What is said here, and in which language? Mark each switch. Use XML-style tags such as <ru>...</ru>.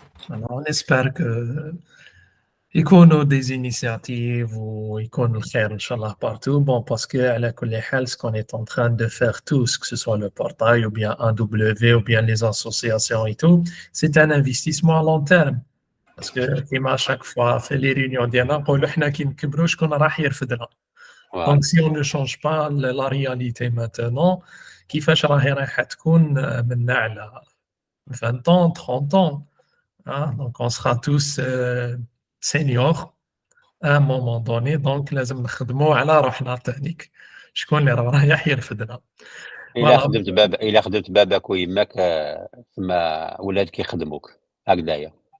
<fr>Alors, on espère que يكونوا des initiatives</fr> <ar>ويكونوا الخير إن شاء الله</ar> <fr>partout. Bon, parce que</fr> <ar>على كل حال</ar> <fr>ce qu'on est en train de faire tous, que ce soit le portail ou bien AW ou bien les associations et tout, c'est un investissement à long terme.</fr> <ar>Parce que كيما</ar> <fr>chaque fois</fr> <ar>في les réunions ديالنا نقولوا حنا كي نكبروا شكون راح يرفدنا.</ar> <fr>Donc si on ne change pas la réalité maintenant,</fr> <ar>كيفاش رايحة تكون من على</ar> <fr>20 ans, 30 ans. Hein? Donc on sera tous seniors à un moment donné, donc</fr> <ar>لازم نخدموا على روحنا تانيك. شكون اللي رايح يرفدنا. إلا خدمت باباك ويماك تما ولادك يخدموك هكذايا.</ar>